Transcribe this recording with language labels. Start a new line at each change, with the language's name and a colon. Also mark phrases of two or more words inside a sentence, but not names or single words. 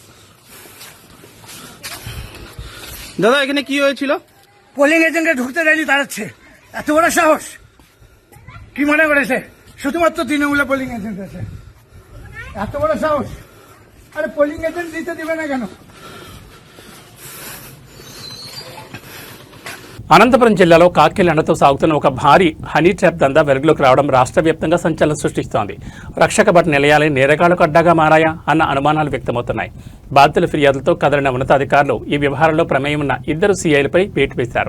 Bangla: দাদা এখানে কি হয়েছিল?
English: polling agent
Bangla: ঢুকতে দেয়নি তাড়াচ্ছে, এত বড় সাহস। কি মনে করেছে শুধুমাত্র তৃণমূলে
English: polling agent
Bangla: আছে? এত বড় সাহস! আরে
English: polling agent
Bangla: দিতে দিবে না কেন?
Telugu: అనంతపురం జిల్లాలో కాకిల ఎండతో సాగుతున్న ఒక భారీ
English: honey trap
Telugu: దందా వెలుగులోకి రావడం రాష్ట్ర వ్యాప్తంగా సంచలనం సృష్టిస్తోంది. రక్షక భట్ నిలయాలే నేరగాళ్లకు అడ్డాగా మారాయా అన్న అనుమానాలు వ్యక్తమవుతున్నాయి. బాధితుల ఫిర్యాదులతో కదలిన ఉన్నతాధికారులు ఈ వ్యవహారంలో ప్రమేయం ఉన్న 2 సీఐలపై వేటు వేశారు.